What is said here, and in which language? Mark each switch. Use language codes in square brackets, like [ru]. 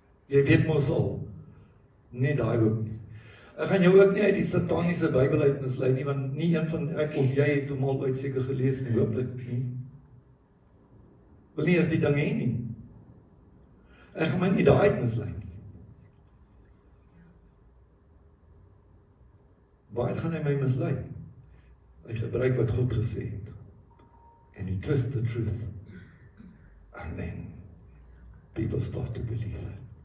[af] Jy weet mos al, nie daai ook nie. Ek gaan jou ook nie uit die sataniese Bybel uit mislei nie, want nie een van ek of jy het hom al ooit seker gelees nie, hooplik nie. Wil nie eers die ding hê nie. Ek gaan my nie daai uit mislei nie. Waar gaan hy my mislei? Hy gebruik wat God gesê het. [en] And he twists the truth. And then people start to believe that.